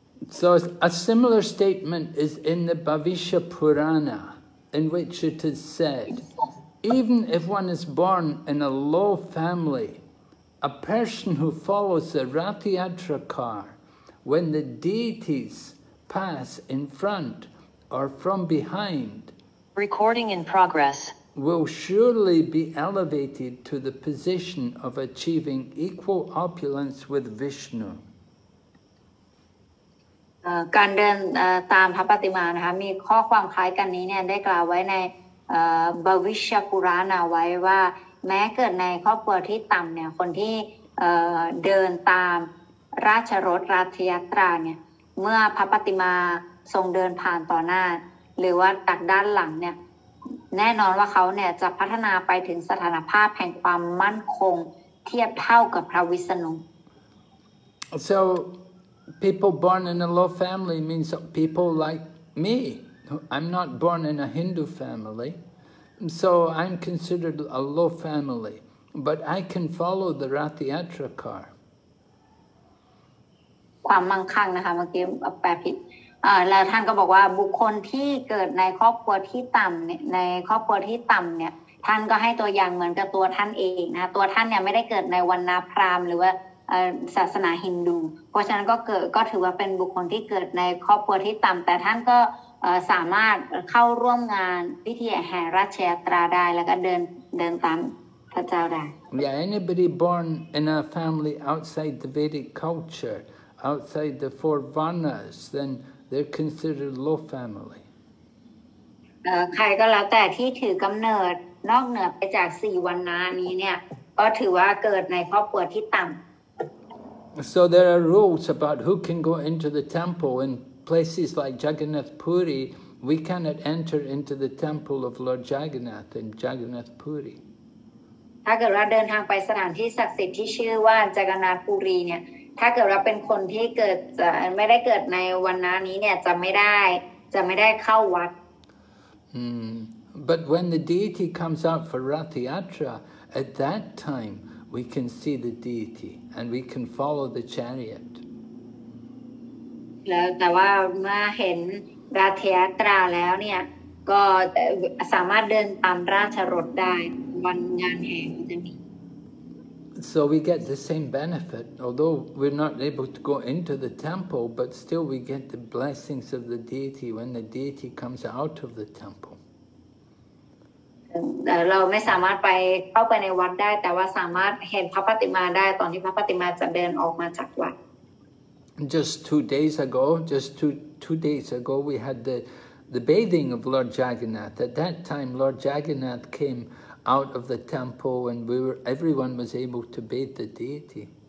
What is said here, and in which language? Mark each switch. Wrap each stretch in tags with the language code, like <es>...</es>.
<en>So a similar statement is in the Bhavishya Purana, in which it is said, even if one is born in a low family, a person who follows the Rathayatra car, when the deities pass in front or from behind, recording in progress, will surely be elevated to the position of achieving equal opulence with Vishnu.</en> <th>การเดินตามพระปฏิมานะคะมีข้อความคล้ายกันนี้เนี่ยได้กล่าวไว้ในบวิชปุราณาไว้ว่าแม้เกิดในครอบครัวที่ต่ำเนี่ยคนที่เดินตามราชรถราชยตราเนี่ยเมื่อพระปฏิมาทรงเดินผ่านต่อหน้าหรือว่าจากด้านหลังเนี่ยแน่นอนว่าเขาเนี่ยจะพัฒนาไปถึงสถานภาพแห่งความมั่นคงเทียบเท่ากับพระวิษณุ</th> <en>So people born in a low family means people like me. I'm not born in a Hindu family, so I'm considered a low family, but I can follow the Rathayatra car.</en> <th>ความมั่งคั่งนะคะเมื่อกี้แปลผิดแล้วท่านก็บอกว่าบุคคลที่เกิดในครอบครัวที่ต่ำเนี่ยในครอบครัวที่ต่ำเนี่ยท่านก็ให้ตัวอย่างเหมือนกับตัวท่านเองนะตัวท่านเนี่ยไม่ได้เกิดในวรรณพราหมณ์หรือว่าศาสนาฮินดูเพราะฉะนั้นก็ถือว่าเป็นบุคคลที่เกิดในครอบครัวที่ต่ำแต่ท่านก็สามารถเข้าร่วมงานพิธีแห่ราชยตราได้แล้วก็เดินตามพระเจ้าได้</th> <en>Yeah, anybody born in a family outside the Vedic culture, outside the 4 varnas, then they're considered low family.</en> <th>ใครก็แล้วแต่ที่ถือกำเนิดนอกเหนือไปจาก4วรรณะนี้เนี่ยก็ถือว่าเกิดในครอบครัวที่ต่ำ</th> <en>So there are rules about who can go into the temple. In places like Jagannath Puri, we cannot enter into the temple of Lord Jagannath in Jagannath Puri.</en> <th>ถ้าเกิดว่าเดินทางไปสถานที่ศักดิ์สิทธิ์ที่ชื่อว่าจักรนาถปุรีเนี่ยถ้าเกิดว่าเป็นคนที่เกิดไม่ได้เกิดในวรรณะนี้เนี่ยจะไม่ได้เข้าวัด</th> <en>But when the deity comes out for Rathayatra, at that time we can see the deity and we can follow the chariot.</en> <th>แล้วแต่ว่าเมื่อเห็นราชยตราแล้วเนี่ยก็สามารถเดินตามราชรถได้วันงานแห่จะมี</th> <en>So we get the same benefit, although we're not able to go into the temple, but still we get the blessings of the deity when the deity comes out of the temple.</en> <th>เราไม่สามารถไปเข้าไปในวัดได้แต่ว่าสามารถเห็นพระปฏิมาได้ตอนที่พระปฏิมาจะเดินออกมาจากวัด</th> <en>Just 2 days ago, two days ago, we had the bathing of Lord Jagannath. At that time, Lord Jagannath came out of the temple, and everyone was able to bathe the deity.</en>